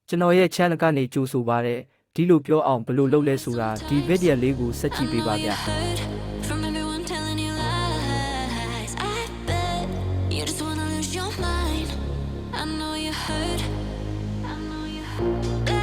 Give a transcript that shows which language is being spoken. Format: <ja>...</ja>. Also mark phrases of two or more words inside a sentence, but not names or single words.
<my>ကျွန်တော်ရဲ့ channel ကနေကြိုဆိုပါရစေဒီလိုပြောအောင်ဘယ်လိုလုပ်လဲဆိုတာဒီဗီဒီယိုလေးကိုဆက်ကြည့်ပေးပါဗျာ</my> <en>From everyone telling you lies, I bet you just wanna lose your mind. I know you hurt. I know you hurt.</en>